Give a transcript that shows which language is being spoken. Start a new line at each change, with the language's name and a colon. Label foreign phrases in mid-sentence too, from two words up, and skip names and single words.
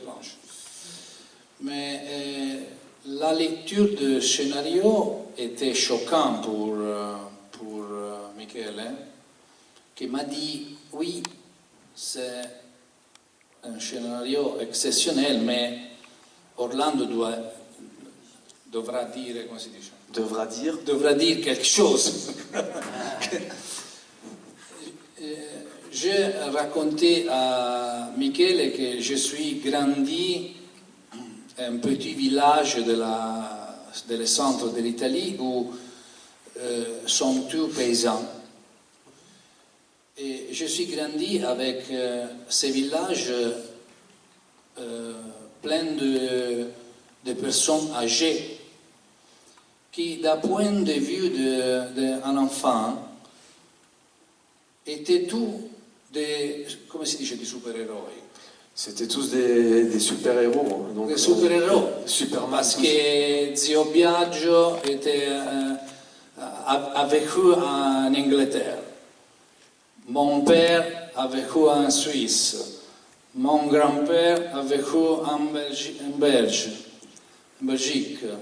French: Mais la lecture du scénario était choquante pour Michele, qui m'a dit, oui, c'est un scénario exceptionnel, mais Orlando devra dire,
Italian: come si dice?
French: Devra dire quelque chose. J'ai raconté à Michele que je suis grandi un petit village del centre de l'Italie où sont tous paysans. Et je suis grandi avec ces villages pleins de personnes âgées qui, d'un point de vue d'un enfant, étaient tous des,
Italian: come si dice, di supereroi.
French: C'était tous des super-héros. Donc, Des super-héros. Superman. Parce que Zio Biagio a vécu en Angleterre. Mon père a vécu en Suisse. Mon grand-père a vécu en Belgique.